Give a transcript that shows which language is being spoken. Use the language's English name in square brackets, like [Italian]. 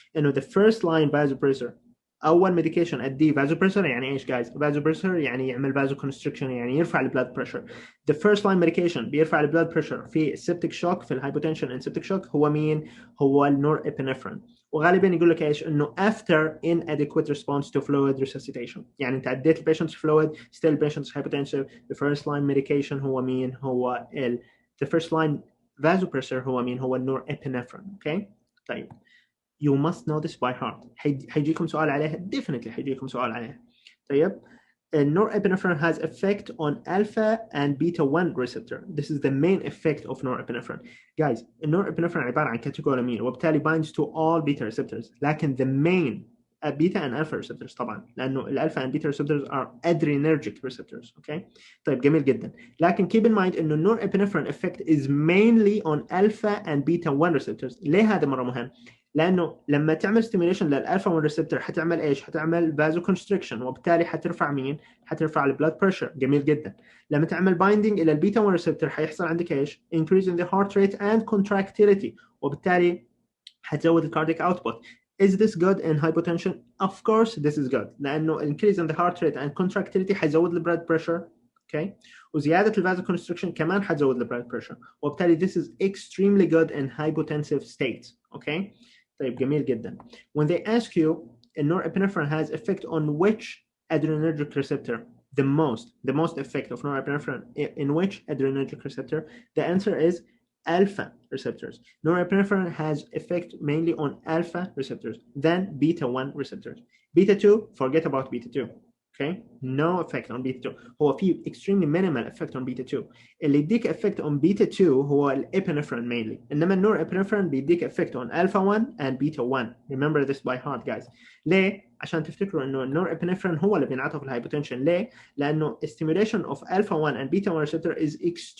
[English] إنه the first line vasopressor [Arabic] أول [English] medication [Arabic] أديه [English] vasopressor [Arabic] يعني إيش [English] guys؟ vasopressor يعني يعمل vasoconstriction يعني يرفع البلاد pressure. The first line medication [Arabic] بيرفع [English] البلاد pressure في septic shock في hypotension and septic shock [Arabic] هو مين؟ هو [English] النورابinephrine. [Arabic] وغالبا يقول لك ايش؟ انه [English] after inadequate response to fluid resuscitation. [Arabic] يعني انت عديت [English] البيشنت's fluid still patient's hypotensive. the first line medication [Arabic] هو مين؟ هو [English] the first line vasopressor هو مين؟ هو النورابinephrine اوكي. طيب you must know this by heart. [Arabic] حيجيكم سؤال عليها [English] definitely حيجيكم سؤال عليها. طيب norepinephrine has effect on alpha and beta 1 receptor. This is the main effect of norepinephrine. Guys, norepinephrine [Arabic] عبارة عن [English] catecholamine [Arabic] وبالتالي [English] binds to all beta receptors. [Arabic] لكن [English] the main beta and alpha receptors [Arabic] طبعا لأنه [English] الالفا and beta receptors are adrenergic receptors. Okay. طيب جميل جدا. لكن keep in mind إنه norepinephrine effect is mainly on alpha and beta 1 receptors. [Arabic] ليه هذا مرة مهم؟ لانه لما تعمل [English] stimulation للالفا 1 receptor [Arabic] حتعمل ايش؟ حتعمل [English] vasoconstriction [Arabic] وبالتالي حترفع مين؟ حترفع البلاد بريشر. جميل جدا. لما تعمل [English] binding الى البيتا 1 receptor [Arabic] حيحصل عندك ايش؟ [English] increase in the heart rate and contractility وبالتالي حتزود الكارديك output. Is this good in hypotension? Of course this is good [Arabic] لانه [English] increase in the heart rate and contractility حيزود البلاد pressure. Okay. [Arabic] وزياده [English] الفازو كونستريكشن [Arabic] كمان حتزود [English] البلاد بريشر وبالتالي this is extremely good in hypotensive states. Okay. طيب جميل جدا. When they ask you norepinephrine has effect on which adrenergic receptor the most effect of norepinephrine in which adrenergic receptor, the answer is alpha receptors. Norepinephrine has effect mainly on alpha receptors, then beta 1 receptors. Beta 2, forget about beta 2. Okay, no effect on beta 2. [Arabic] هو في [English] extremely minimal effect on beta 2. [Arabic] اللي يديك [English] effect on beta 2 هو الابinephrine mainly. [Arabic] إنما [English] النورابinephrine [Arabic] بيديك [English] effect on alpha 1 and beta 1. Remember this by heart guys. [Arabic] ليه؟ عشان تفتكروا إنه النورابinephrine هو اللي بينعطف الهايبوتنشن. ليه؟ لأنه [English] stimulation of alpha 1 and beta 1 receptor is extremely